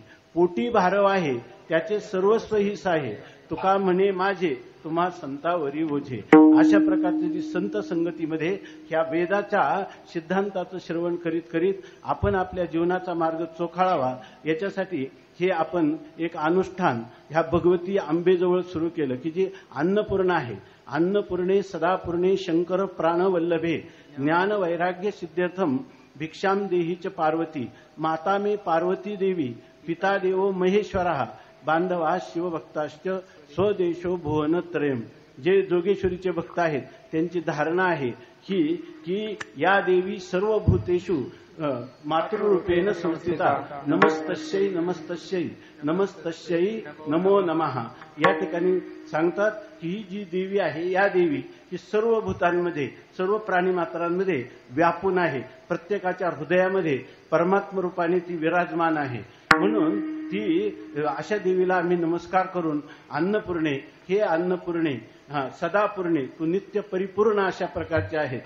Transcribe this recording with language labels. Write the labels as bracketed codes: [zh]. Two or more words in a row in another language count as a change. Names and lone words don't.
[mr] पोटी भारव आहे त्याचे सर्वस्व हिस आहे, तुका म्हणे माझे तुम्हा संतावरी ओझे. अशा प्रकारची जी संत संगतीमध्ये ह्या वेदाच्या सिद्धांताचं श्रवण करीत करीत आपण आपल्या जीवनाचा मार्ग चोखाळावा, याच्यासाठी हे आपण एक अनुष्ठान ह्या भगवती आंबेजवळ सुरू केलं की जी अन्नपूर्णा आहे. [sa] अन्नपूर्णे सदापूर्णे शंकर प्राणवल्लभे ज्ञान वैराग्य सिद्ध्यर्थम भिक्षाम देहीच पार्वती. माता मे पार्वती देवी पिता देवो महेश्वरः बांधवा शिवभक्ताश्च स्वदेशो भुवनत्रयम्. [mr] जे जोगेश्वरीचे भक्त आहेत त्यांची धारणा आहे की [sa] या देवी सर्व भूतेषु मातृरूपेण संस्थिता नमस्तस्यै नमस्तस्यै नमस्तस्यै नमो नमः. [mr] या ठिकाणी सांगतात की ही जी देवी आहे, या देवी ही सर्व भूतांमध्ये, सर्व प्राणीमात्रांमध्ये व्यापून आहे. प्रत्येकाच्या हृदयामध्ये परमात्म रूपाने ती विराजमान आहे. म्हणून ती अशा देवीला आम्ही नमस्कार करून अन्नपूर्णे, हे अन्नपूर्णे, सदापूर्णे, तू नित्य परिपूर्ण अशा प्रकारचे आहेत.